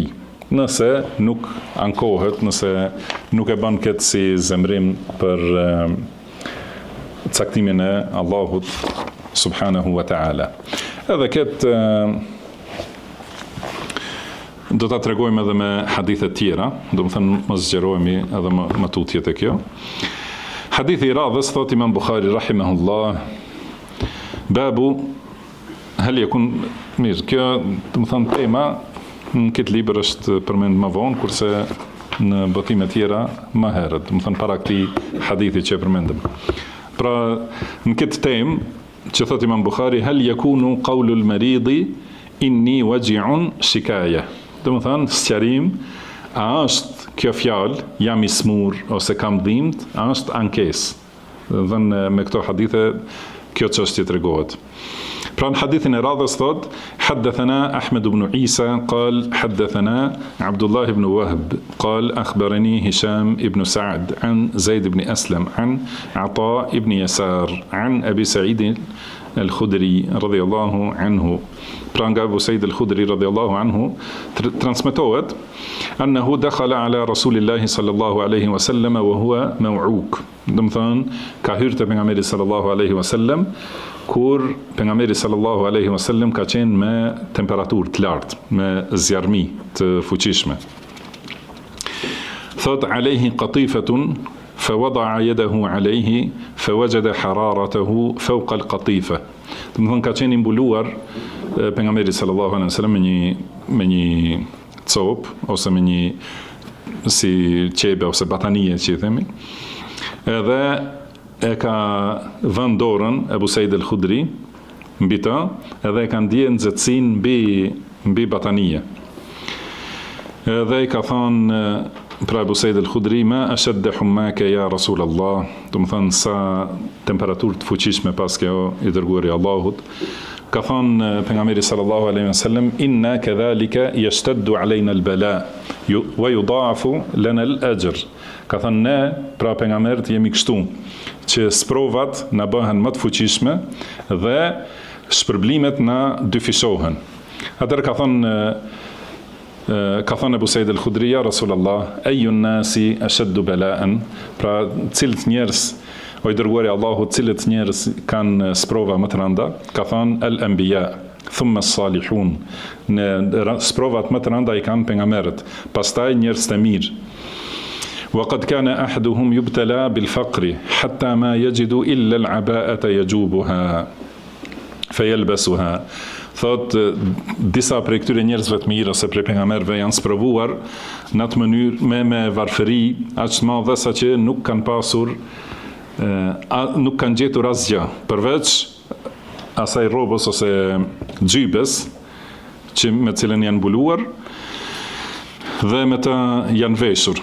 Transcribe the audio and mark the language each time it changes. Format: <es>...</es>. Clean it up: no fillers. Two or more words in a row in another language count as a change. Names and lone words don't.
<sq>Nëse nuk ankohet, nëse nuk e bën këtë si zemrim për caktimin e Allahut</sq> <ar>سبحانه وتعالى.</ar> <sq>Edhe këtë do ta tregojmë edhe me hadithe tjera, do të thënë mos zgjerohemi edhe më tutje te kjo. Hadithi I radhës thot Imam Bukhari rahimahullah,</sq> <ar>باب هل يكون</ar> <sq>mirë, kjo do të thënë tema në këtë libër është përmend më vonë, kurse në botime tjera më herët, do të thënë para këtij hadithi që e përmendëm. Pra në këtë temë që thot Imam Bukhari,</sq> <ar>هل يكون قول المريض إني وجع شكاية.</ar> <sq>Do të thënë sqarim, a është kjo fjalë jam I smur ose kam dhimbt, a është ankesë. Dhe me këto hadithe kjo çështje tregohet. Pra në hadithin e radhës thot,</sq> <ar>حدثنا أحمد بن عيسى قال حدثنا عبد الله بن وهب قال أخبرني هشام بن سعد عن زيد بن أسلم عن عطاء بن يسار عن أبي سعيد الخدري رضي الله عنه.</ar> <sq>Pra nga Abu Sa'id al-Khudri</sq> <ar>رضي الله عنه</ar> <sq>transmetohet</sq> <ar>أنه دخل على رسول الله صلى الله عليه وسلم وهو موعوك.</ar> <sq>Do të thonë ka hyrë te pejgamberi</sq> <ar>صلى الله عليه وسلم</ar> <sq>kur pejgamberi</sq> <ar>صلى الله عليه وسلم</ar> <sq>ka qenë me temperaturë të lartë, me zjarmi të fuqishme.</sq> <ar>Thot عليه قطيفة فوضع يده عليه فوجد حرارته فوق القطيفة.</ar> <sq>Do të thonë ka qenë mbuluar pejgamberi</sq> <ar>صلى الله عليه وسلم</ar> <sq>me një cop ose me një si qebe ose batanie që I themi. Edhe e ka vënë dorën Abu Sa'id al-Khudri mbi të, edhe e ka ndjerë nxehtësinë mbi batanie. Edhe I ka thonë pra Abu Sa'id al-Khudri,</sq> <ar>ما أشد حماك يا رسول الله,</ar> <sq>do të thënë sa temperaturë të fuqishme pas kjo I dërguari Allahut. Ka thonë pejgamberi</sq> <ar>صلى الله عليه وسلم, إنا كذلك يشدد علينا البلاء ويضاعف لنا الأجر.</ar> <sq>Ka thonë ne, pra pejgamberët jemi kështu, që sprovat na bëhen më të fuqishme dhe shpërblimet na dyfishohen. Atëherë ka thonë Abu Sa'id al-Khudri,</sq> <ar>يا رسول الله أي الناس أشد بلاء,</ar> <sq>pra cilët njerëz o I dërguari Allahu, cilët njerëz kanë sprova më të rënda? Ka thonë</sq> <ar>الأنبياء ثم الصالحون.</ar> <sq>Në sprovat më të rënda I kanë pejgamberët, pastaj njerëz të mirë.</sq> <ar>وقد كان أحدهم يبتلى بالفقر حتى ما يجد إلا العباءة يجوبها فيلبسها.</ar> <sq>Thot disa prej këtyre njerëzve të mirë ose prej pejgamberëve janë sprovuar në atë mënyrë me varfëri aq të madhe sa që nuk kanë pasur nuk kanë gjetur asgjë përveç asaj rrobës ose xhybes që me cilën janë mbuluar dhe me të janë veshur.</sq>